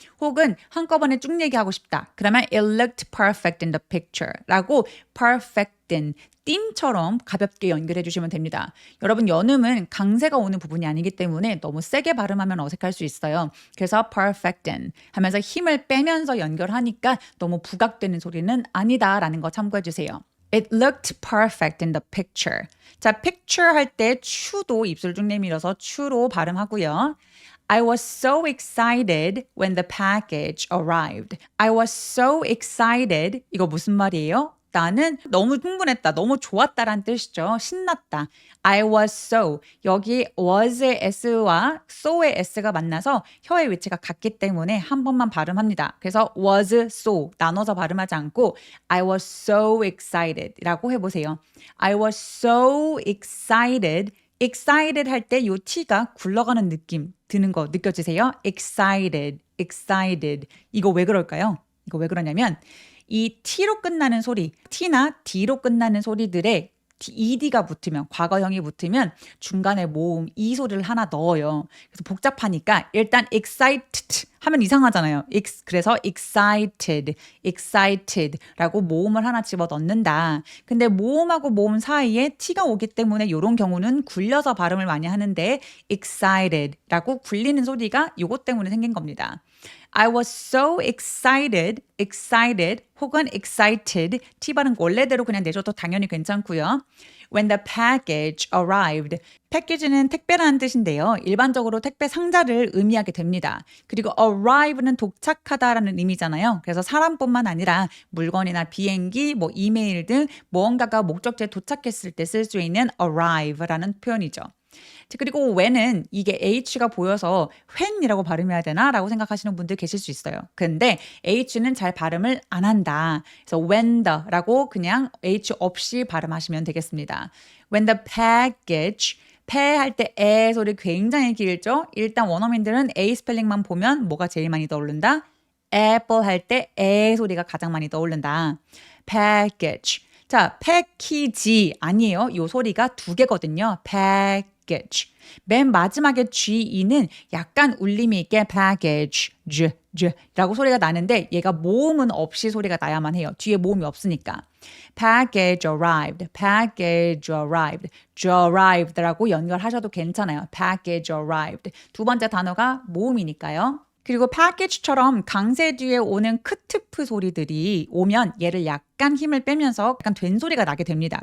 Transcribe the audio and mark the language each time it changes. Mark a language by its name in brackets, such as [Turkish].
[Korean] 혹은 한꺼번에 쭉 얘기하고 싶다. 그러면 [English] it looked perfect in the picture [Korean] 라고 perfect인 띵처럼 가볍게 연결해 주시면 됩니다. 여러분 연음은 강세가 오는 부분이 아니기 때문에 너무 세게 발음하면 어색할 수 있어요. 그래서 perfectin 하면서 힘을 빼면서 연결하니까 너무 부각되는 소리는 아니다라는 거 참고해 주세요. [English] It looked perfect in the picture. [Korean] 자, picture 할 때 추도 입술 쭉 내밀어서 추로 발음하고요. [English] I was so excited when the package arrived. I was so excited. 이거 무슨 말이에요? [Korean] 나는 너무 흥분했다, 너무 좋았다라는 뜻이죠. 신났다. I was so. 여기 was의 s와 so의 s가 만나서 혀의 위치가 같기 때문에 한 번만 발음합니다. 그래서 was so 나눠서 발음하지 않고 [English] I was so excited [Korean] 라고 해보세요. [English] I was so excited. [Korean] excited 할 때 이 T가 굴러가는 느낌 드는 거 느껴지세요? excited. 이거 왜 그럴까요? 이거 왜 그러냐면 이 T로 끝나는 소리, T나 D로 끝나는 소리들의 ED가 붙으면, 과거형이 붙으면 중간에 모음, 이 소리를 하나 넣어요. 그래서 복잡하니까 일단 excited 하면 이상하잖아요. 그래서 excited라고 모음을 하나 집어 넣는다. 근데 모음하고 모음 사이에 T가 오기 때문에 이런 경우는 굴려서 발음을 많이 하는데 excited라고 굴리는 소리가 이것 때문에 생긴 겁니다. [English] I was so excited [Korean] 혹은 excited T 발음 원래대로 그냥 내줘도 당연히 괜찮고요. [English] When the package arrived. [Korean] 패키지는 택배라는 뜻인데요. 일반적으로 택배 상자를 의미하게 됩니다. 그리고 arrive는 도착하다라는 의미잖아요. 그래서 사람뿐만 아니라 물건이나 비행기, 이메일 등 무언가가 목적지에 도착했을 때 쓸 수 있는 arrive라는 표현이죠. 그리고 when은 이게 h가 보여서 when이라고 발음해야 되나? 라고 생각하시는 분들 계실 수 있어요. 근데 h는 잘 발음을 안 한다. 그래서 when the라고 그냥 h 없이 발음하시면 되겠습니다. When the package 패 할 때 에 소리 굉장히 길죠? 일단 원어민들은 A 스펠링만 보면 뭐가 제일 많이 떠오른다? apple 할 때 에 소리가 가장 많이 떠오른다. package. 자, 패키지 아니에요. 이 소리가 두 개거든요. package. 맨 마지막에 GE는 약간 울림이 있게 package, 라고 소리가 나는데 얘가 모음은 없이 소리가 나야만 해요. 뒤에 모음이 없으니까. package arrived, package arrived, arrived라고 연결하셔도 괜찮아요. package arrived. 두 번째 단어가 모음이니까요. 그리고 package처럼 강세 뒤에 오는 크트프 소리들이 오면 얘를 약간 힘을 빼면서 약간 된 소리가 나게 됩니다.